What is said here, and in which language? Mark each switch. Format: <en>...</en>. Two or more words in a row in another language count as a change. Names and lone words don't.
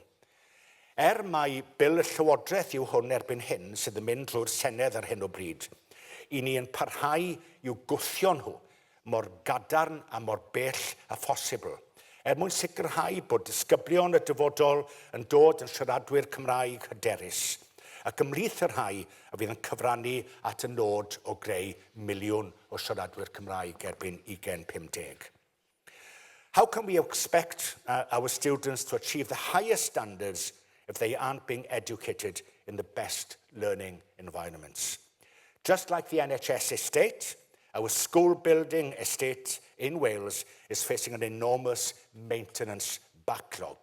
<cy>Mai bil y Llywodraeth yw hwn erbyn hyn sydd yn mynd drwy'r Senedd ar hyn o bryd, i ni yn parhau i'w gwthio nhw mor gadarn a mor bell a phosibl, mwyn sicrhau bod disgyblion y dyfodol yn dod yn siaradwyr Cymraeg hyderus, ac ymhlith y rhai a fydd yn cyfrannu at y nod o greu miliwn o siaradwyr Cymraeg erbyn 2050.</cy> <en>How can we expect our students to achieve the highest standards if they aren't being educated in the best learning environments? Just like the NHS estate, our school building estate in Wales is facing an enormous maintenance backlog.</en>